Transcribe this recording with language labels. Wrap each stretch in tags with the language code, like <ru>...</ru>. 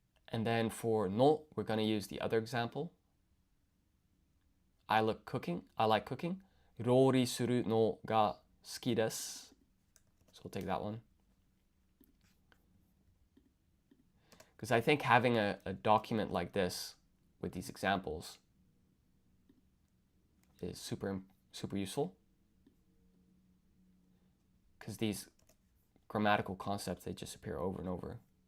<en>And then for no, we're going to use the other example. I like cooking.</en> <ja>料理するのが好きです.</ja> <en>So we'll take that one. Because I think having a document like this with these examples is super useful. Because these grammatical concepts, they just appear over and over.</en>